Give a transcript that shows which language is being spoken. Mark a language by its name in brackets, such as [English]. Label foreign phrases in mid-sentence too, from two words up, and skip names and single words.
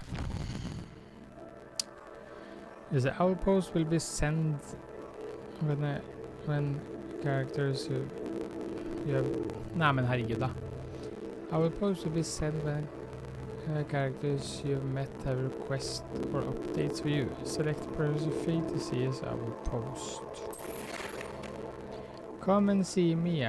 [English] Is the owl post will be sent when characters you have... [Norwegian] Nei, men herregud da. [English] Owl post will be sent when characters you have met have request or updates for you. Select person fee to see his owl post. Come and see me.